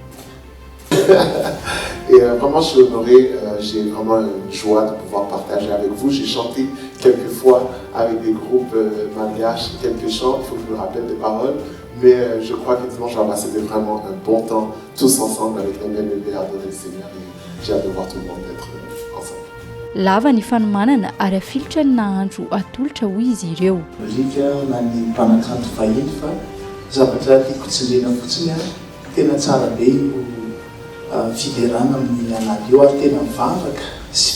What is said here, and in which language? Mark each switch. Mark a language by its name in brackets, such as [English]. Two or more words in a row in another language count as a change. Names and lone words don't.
[French] Et vraiment, je suis honoré, j'ai vraiment une joie de pouvoir partager avec vous. J'ai chanté quelques fois avec des groupes malgaches, quelques chants, il faut que je me rappelle des paroles, mais je crois que dimanche soir, c'était vraiment un bon temps, tous ensemble avec la même bébé, adorer le Seigneur. Et j'ai hâte de voir tout le monde être ensemble. [Malagasy] Lava ny fanomanana ary afilitra ny nahandro atolotra hoy izy ireo. Rika na ny mpanakanto vahiny fa zavatra tiako tsinjena fotsiny tena tsara be io fiderana amin'ny anaty io ary tena mivavaka sy